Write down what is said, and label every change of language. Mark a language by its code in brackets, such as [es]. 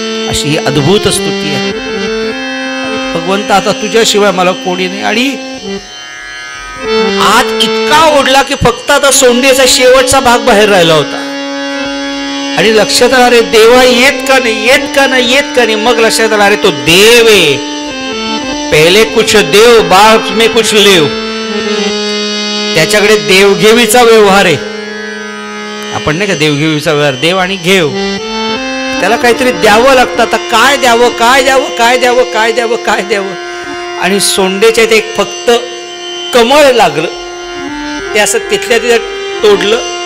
[mr] अशी ही अद्भुत स्तुती आहे. भगवंता आता तुझ्याशिवाय मला कोणी नाही. आणि आत इतका ओढला की फक्त आता सोंडेचा शेवटचा भाग बाहेर राहिला होता आणि लक्षात आलं, अरे देवा येत का नाही, येत का नाही, येत का नाही. मग लक्षात आलं, अरे तो देव आहे. [hi] पहिले कुछ देव बाद में कुछ लेव. [mr] त्याच्याकडे देवघेवीचा व्यवहार आहे. आपण नाही का देवघेवीचा व्यवहार, देव आणि घेव, त्याला काहीतरी द्यावं लागतं. आता काय द्यावं, काय द्यावं, काय द्यावं, काय द्यावं, काय द्यावं. आणि सोंडेच्या इथे एक फक्त कमळ लागलं, ते असं तिथल्या तिथं तोडलं.